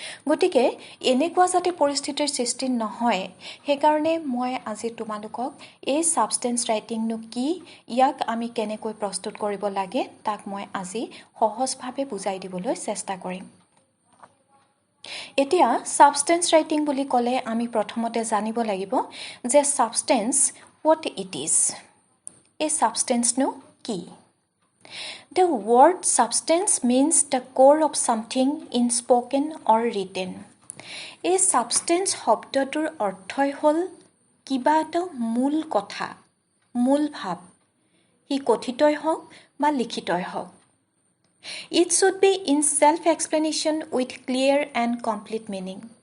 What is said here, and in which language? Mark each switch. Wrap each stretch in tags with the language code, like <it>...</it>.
<as>গতিকে এনেকুৱা যাতে পৰিস্থিতিৰ সৃষ্টি নহয় সেইকাৰণে মই আজি তোমালোকক এই সাবষ্টেন্স ৰাইটিংনো কি, ইয়াক আমি কেনেকৈ প্ৰস্তুত কৰিব লাগে তাক মই আজি সহজভাৱে বুজাই দিবলৈ চেষ্টা কৰিম। এতিয়া সাবষ্টেন্স ৰাইটিং বুলি ক'লে আমি প্ৰথমতে জানিব লাগিব যে সাবষ্টেন্স</as> <en>what it is।</en> <as>এই সাবষ্টেন্সনো কি?</as> <en>The word substance means the core of something in spoken or written.</en> <as>এই substance শব্দটোৰ অৰ্থই হ'ল কিবা এটা মূল কথা, মূল ভাৱ। ই কথিতই হওক বা লিখিতই হওক।</as> <en>It should be in self-explanation with clear and complete meaning.</en>